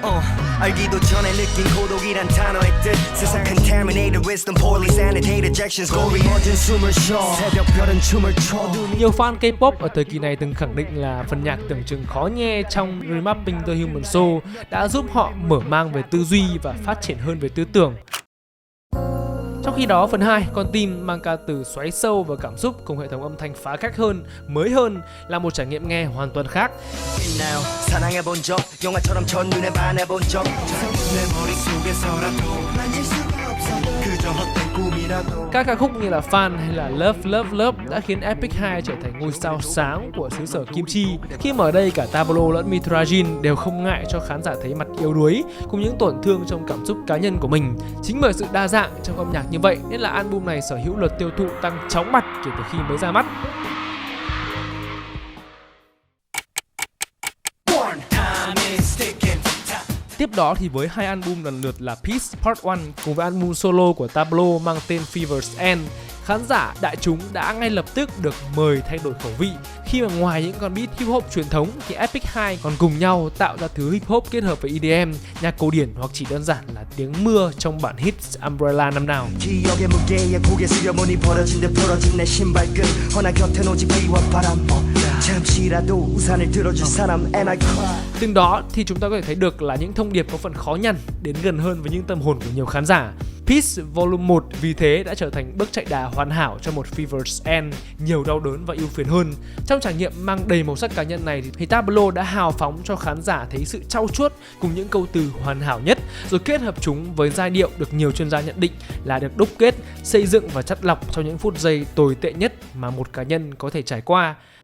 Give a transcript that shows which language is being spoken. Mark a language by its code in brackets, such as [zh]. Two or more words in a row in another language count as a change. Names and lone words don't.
[vi] Nhiều fan K-pop ở thời kỳ này từng khẳng định là phần nhạc tưởng chừng khó nghe trong Remapping the Human Soul đã giúp họ mở mang về tư duy và phát triển hơn về tư tưởng. Trong khi đó, phần 2, Con tim mang ca từ xoáy sâu vào cảm xúc cùng hệ thống âm thanh phá cách hơn, mới hơn là một trải nghiệm nghe hoàn toàn khác. [ko] 속에서라도 만질 수가 없어도 그저 헛된 꿈이라도. [vi] Các ca khúc như là Fan hay là Love Love Love đã khiến Epic High trở thành ngôi sao sáng của xứ sở Kim Chi, khi mà ở đây cả Tablo lẫn Mitragin đều không ngại cho khán giả thấy mặt yếu đuối cùng những tổn thương trong cảm xúc cá nhân của mình. Chính bởi sự đa dạng trong âm nhạc như vậy nên là album này sở hữu lượt tiêu thụ tăng chóng mặt kể từ khi mới ra mắt. Tiếp đó thì với hai album lần lượt là Peace Part 1 cùng với album solo của Tablo mang tên Fever's End, khán giả đại chúng đã ngay lập tức được mời thay đổi khẩu vị, khi mà ngoài những con beat hip hop truyền thống thì Epic High còn cùng nhau tạo ra thứ hip hop kết hợp với EDM, nhạc cổ điển hoặc chỉ đơn giản là tiếng mưa trong bản hit Umbrella năm nào. [ko] 기억의 무게에 고개 숙여보니 벌어진 듯 부러진 내 신발끈 허나 곁엔 오직 비와 바람 잠시라도 우산을 들어줄 사람 [en] and I cry. [vi] Từng đó thì chúng ta có thể thấy được là những thông điệp có phần khó nhằn đến gần hơn với những tâm hồn của nhiều khán giả. Peace Volume 1 vì thế đã trở thành bước chạy đà hoàn hảo cho một Fever's End nhiều đau đớn và ưu phiền hơn. Trong trải nghiệm mang đầy màu sắc cá nhân này thì Tablo đã hào phóng cho khán giả thấy sự trau chuốt cùng những câu từ hoàn hảo nhất, rồi kết hợp chúng với giai điệu được nhiều chuyên gia nhận định là được đúc kết, xây dựng và chắt lọc trong những phút giây tồi tệ nhất mà một cá nhân có thể trải qua.